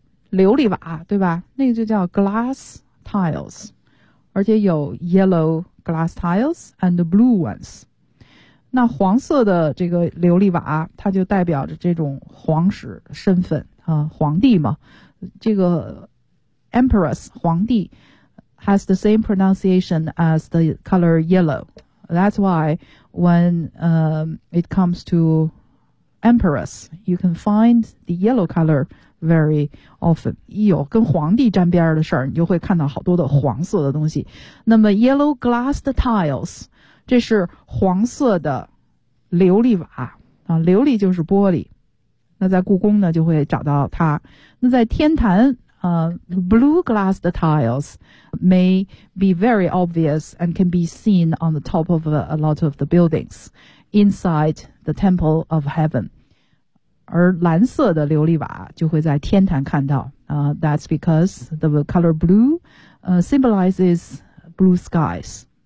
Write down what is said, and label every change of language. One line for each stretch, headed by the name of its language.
Chinese: 琉璃瓦对吧那个就叫 glass tiles, 而且有
English: yellow glass tiles and blue ones。
Chinese: 那黄色的这个琉璃瓦它就代表着这种皇室身份啊皇帝嘛。
English: 这个 empress, 皇帝 has the same pronunciation as the color yellow. That's why when it comes to emperors, you can find the yellow color very often.
Chinese: 有跟皇帝沾边的事儿，你就会看到好多的黄色的东西。那么 yellow glass tiles, 这是黄色的琉璃瓦、琉璃就是玻璃。那在故宫呢就会找到它。那在天坛
English: blue glass tiles may be very obvious and can be seen on the top of a lot of the buildings inside the temple of heaven.
Chinese: 而蓝色的琉璃瓦就会在天坛看到。
English: That's because the color blue symbolizes blue skies.